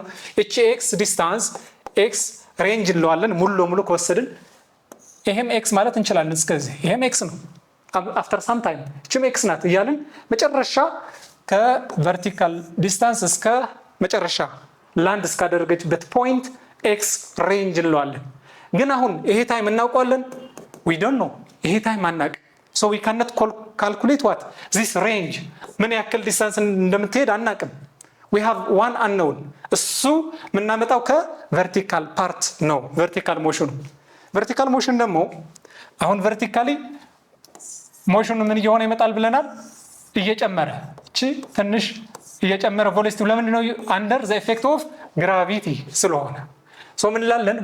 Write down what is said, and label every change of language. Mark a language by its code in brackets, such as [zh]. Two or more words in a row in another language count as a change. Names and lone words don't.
[am] እቺ [en] x distance x range [am] እንለዋለን ሙሉ ለሙሉ ከወሰድን። ይሄም ኤክስ ማለት እንችላለን እስከዚህ። ይሄም ኤክስ ነው። [en] after some time [am] እቺም ኤክስ ናት እያልን መጨረሻ [en] ከvertical distance [am] እስከ መጨረሻ ላንድ እስካደረገችበት ፖይንት [en] x range [am] እንለዋለን። ግን አሁን ይሄ ታይም እናውቀዋለን? [en] we don't know። [am] ይሄ ታይም አናቅ። [en] so we cannot calculate what this range [am] ምን ያክል ዲስታንስ እንደምትሄድ አናቅም። [en] we have one unknown። [am] እሱ የምናመጣው [en] ከvertical part [am] ነው። [en] vertical motion [am] ደግሞ አሁን ቨርቲካሊ ሞሽኑ ምን እየሆነ ይመጣል ብለናል? እየጨመረ እቺ ትንሽ እየጨመረ ቬሎሲቲ ለምን ነው? [en] under the effect of gravity [am] ስለሆነ። ሶ ምን እንላለን?